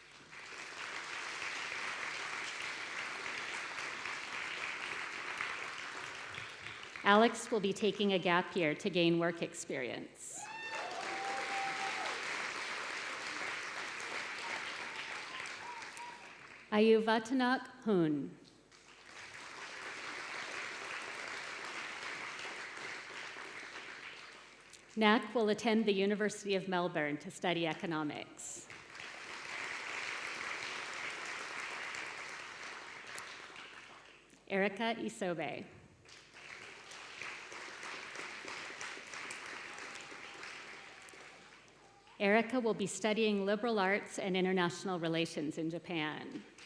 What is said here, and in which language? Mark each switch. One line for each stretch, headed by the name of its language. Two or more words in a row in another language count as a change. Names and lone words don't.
English: Alex will be taking a gap year to gain work experience. Ayuvatanak Hun. Nak will attend the University of Melbourne to study economics. Erica Isobe. Erica will be studying liberal arts and international relations in Japan.